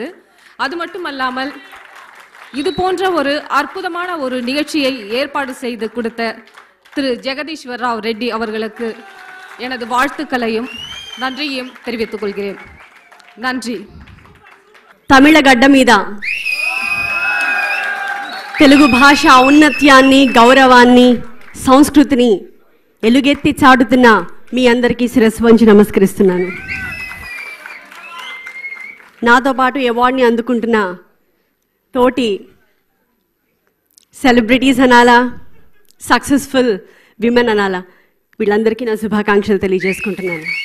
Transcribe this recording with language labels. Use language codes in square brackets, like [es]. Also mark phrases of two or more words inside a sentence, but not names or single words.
[ta] அது மட்டுமல்லாமல் இது போன்ற ஒரு அற்புதமான ஒரு நிகழ்ச்சியை ஏற்பாடு செய்து கொடுத்த திரு ஜெகதீஸ்வர் ராவ் ரெட்டி அவர்களுக்கு எனது வாழ்த்துக்களையும் நன்றியையும் தெரிவித்துக் கொள்கிறேன். நன்றி. [te] తమిళగడ్డ మీద తెలుగు భాష ఔన్నత్యాన్ని, గౌరవాన్ని, సంస్కృతిని ఎలుగెత్తి చాటుతున్న మీ అందరికీ శిరస్సు వంచి నమస్కరిస్తున్నాను. నాతో పాటు అవార్డుని అందుకుంటున్న తోటి సెలబ్రిటీస్ అనాలా, [en] successful women [te] అనాలా, వీళ్ళందరికీ నా శుభాకాంక్షలు తెలియజేసుకుంటున్నాను.